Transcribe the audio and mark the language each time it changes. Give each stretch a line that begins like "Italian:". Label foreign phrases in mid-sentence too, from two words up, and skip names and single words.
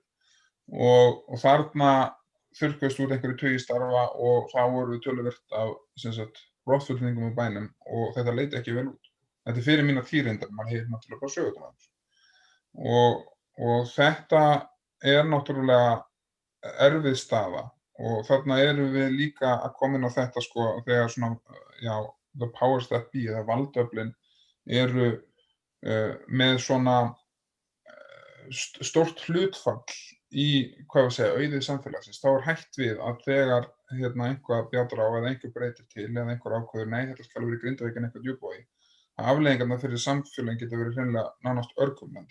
Icelandic: Og þarna þurrkuðust út einhverju tugir starfa og þá voru töluvert af brottflutningum á bænum og þetta leit ekki vel út. Þetta fyrir mína tíðindar, maður hefur náttúrulega bara sögum af þessu. Og þetta náttúrulega erfið staða og þarna erum við líka að koma inn á þetta sko þegar svona,
English: the powers that be,
Icelandic: eða valdöflin eru með svona stórt hlutfall í, auði samfélagsins. Þá hætt við að þegar einhvað bjátar á eða einhver breytir til eða einhver ákveður, nei, þetta skal vera í Grindavík en einhver Djúpivogi, að afleiðingarnar fyrir samfélagin geta verið hreinlega nánast örkumlandi.